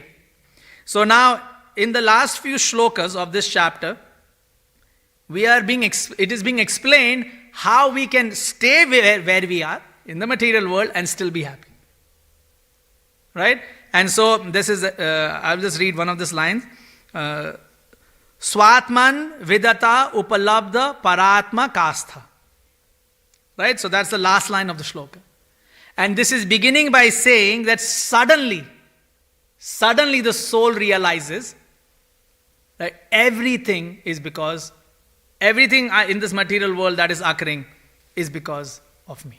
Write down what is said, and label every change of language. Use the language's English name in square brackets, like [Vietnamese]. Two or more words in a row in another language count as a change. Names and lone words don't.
[English] So now, in the last few shlokas of this chapter, it is being explained how we can stay where we are in the material world and still be happy. Right? And so this is, I'll just read one of these lines. [Sanskrit] Swatman vidata upalabdha paratma kastha. [English] Right? So that's the last line of the shloka. And this is beginning by saying that suddenly the soul realizes that everything in this material world that is occurring is because of me.